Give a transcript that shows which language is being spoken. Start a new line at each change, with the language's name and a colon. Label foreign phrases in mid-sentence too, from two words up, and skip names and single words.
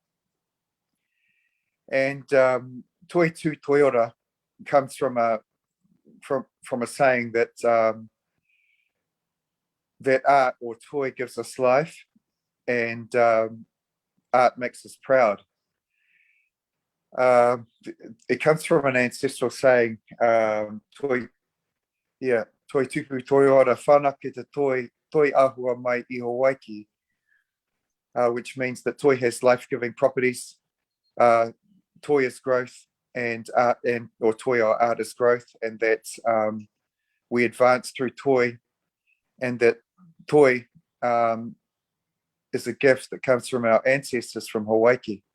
English: And Toi Tu Toi Ora comes from a saying that that art or toi gives us life, and art makes us proud. It comes from an ancestral saying,
Māori: toi tupu toi ora whanake te toi ahua mai iho waiki,
English: which means that toi has life-giving properties. Toi is growth, and art or toi or art is growth, and that we advance through toi, and that toi is a gift that comes from our ancestors from Hawaii.